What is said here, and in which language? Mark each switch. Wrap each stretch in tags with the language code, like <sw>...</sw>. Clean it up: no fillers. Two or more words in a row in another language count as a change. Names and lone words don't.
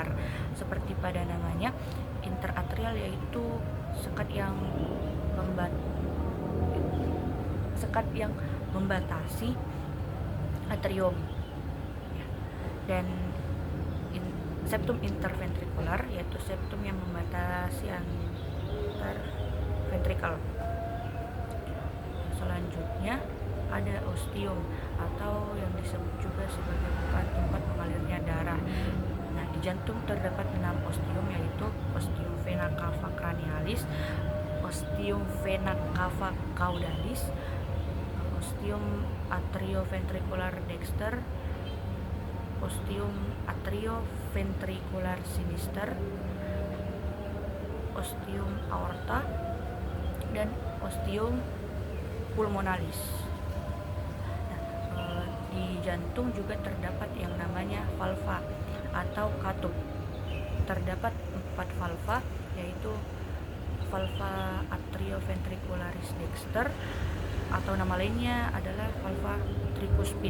<id>Seperti pada namanya, interatrial yaitu sekat yang membatasi atrium, dan septum interventrikular yaitu septum yang membatasi antar ventrikel. Selanjutnya ada ostium atau yang disebut juga sebagai tempat mengalirnya darah. Nah, di jantung terdapat 6 ostium, yaitu</id> <la>ostium vena cava cranialis, ostium vena cava caudalis, ostium atrioventricular dexter, ostium atrioventricular sinister, ostium aorta,</la> <id>dan</id> <la>ostium pulmonalis.</la> <id>Nah, di jantung juga terdapat yang namanya valva atau katup. Terdapat 4 valva, yaitu</id> <la>valva atrioventricularis dexter</la> <id>atau nama lainnya adalah</id> <la>valva tricuspid.</la>